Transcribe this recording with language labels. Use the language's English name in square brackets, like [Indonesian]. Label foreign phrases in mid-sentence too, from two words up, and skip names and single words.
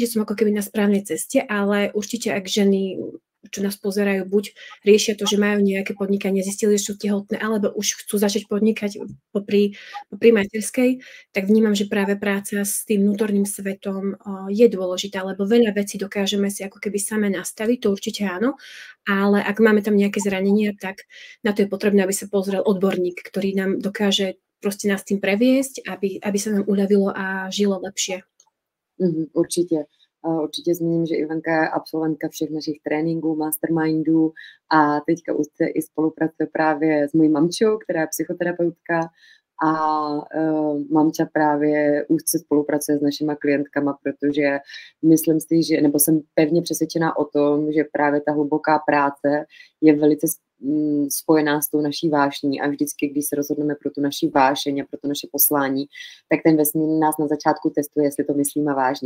[Slovak] že som ako keby na správnej ceste, ale určite ak ženy, čo nás pozerajú, buď riešia to, že majú nejaké podnikanie, zistili, že sú tehotné, alebo už chcú začať podnikať popri materskej, tak vnímam, že práve práca s tým vnútorným svetom je dôležitá, lebo veľa vecí dokážeme si ako keby same nastaviť, to určite áno, ale ak máme tam nejaké zranenia, tak na to je potrebné, aby sa pozrel odborník, ktorý nám dokáže proste nás tým previesť, aby sa nám uľavilo a žilo lepšie. [Czech] Určitě. Určitě zmíním, že Ivanka je absolventka všech našich tréninků, mastermindů a teďka úzce i spolupracuje právě s mojí mamčou, která je psychoterapeutka a mamča právě úzce spolupracuje s našima klientkama, protože myslím si, že, nebo jsem pevně přesvědčená o tom, že právě ta hluboká práce je velice spojená s tou naší vášní a vždycky, když se rozhodneme pro tu naši vášeň a pro to naše poslání, tak ten vesmír nás na začátku testuje, jestli to myslíme vážně.